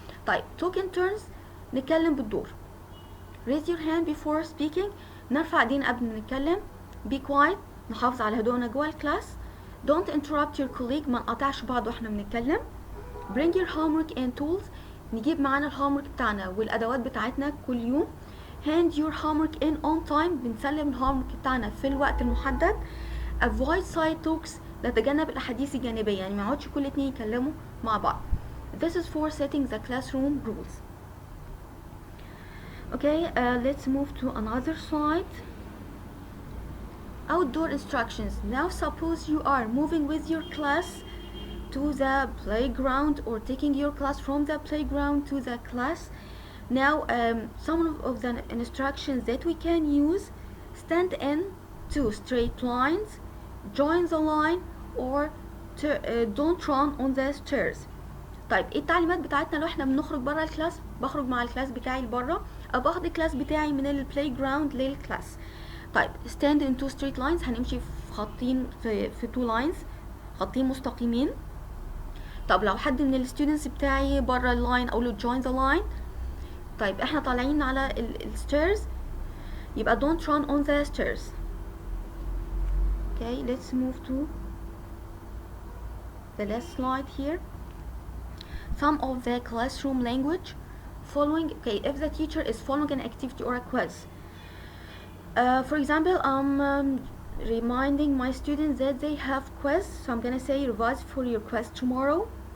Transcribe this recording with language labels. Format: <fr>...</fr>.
<ar>طيب</ar> <en>talk in turns،</en> <ar>نتكلم بالدور.</ar> <en>raise your hand before speaking،</en> <ar>نرفع ايدينا قبل ما نتكلم.</ar> <en>be quiet،</en> <ar>نحافظ على هدوءنا جوه الكلاس.</ar> <en>don't interrupt your colleague،</en> <ar>ما نقطعش بعض واحنا بنتكلم.</ar> <en>bring your homework and tools،</en> <ar>نجيب معانا الهومورك بتاعنا والادوات بتاعتنا كل يوم.</ar> <en>hand your homework in on time،</en> <ar>بنسلم الهومورك بتاعنا في الوقت المحدد.</ar> <en>avoid side talks،</en> <ar>نتجنب الاحاديث الجانبيه، يعني ما يقعدش كل اتنين يتكلموا مع بعض.</ar> <en>this is for setting the classroom rules. Okay, let's move to another slide. Outdoor instructions. Now suppose you are moving with your class to the playground or taking your class from the playground to the class. Now some of the instructions that we can use: stand in two straight lines, join the line, or don't run on the stairs.</en> <ar>طيب ايه التعليمات بتاعتنا لو احنا بنخرج بره الكلاس؟ بخرج مع الكلاس بتاعي لبره، او باخد الكلاس بتاعي من البلاي جراوند للكلاس. طيب</ar> <en>stand in two straight lines،</en> <ar>هنمشي في خطين في two lines، خطين مستقيمين. طب لو حد من الستودنتس بتاعي بره اللاين اقول له</ar> <en>join the line.</en> <ar>طيب احنا طالعين على الستيرز يبقى</ar> <en>don't run on the stairs. Okay, let's move to the last slide here. Some of the classroom language following. Okay, if the teacher is following an activity or a quiz. For example, I'm reminding my students that they have quiz, so I'm gonna say revise for your quiz tomorrow.</en>